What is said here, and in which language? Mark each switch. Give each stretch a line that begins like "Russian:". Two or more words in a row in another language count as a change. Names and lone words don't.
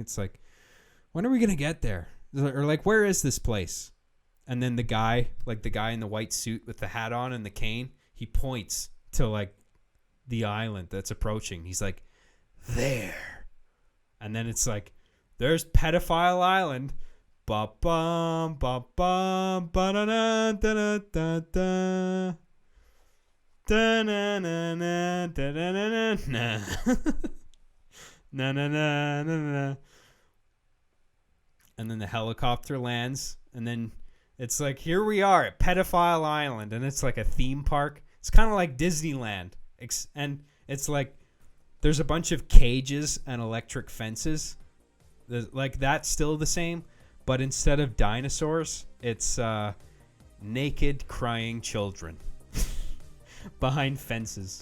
English: It's like, when are we going to get there? Or like, where is this place? And then the guy in the white suit with the hat on and the cane, he points to like the island that's approaching. He's like, there. And then it's like, there's Pedophile Island. Ba-bum, ba-bum, ba-da-da, da-da-da-da. Da-na-na-na, da-da-na-na-na. Na-na-na-na-na. And then the helicopter lands, and then it's like, here we are at Pedophile Island, and it's like a theme park. It's kind of like Disneyland, and it's like there's a bunch of cages and electric fences. Like, that's still the same, but instead of dinosaurs, it's naked crying children behind fences.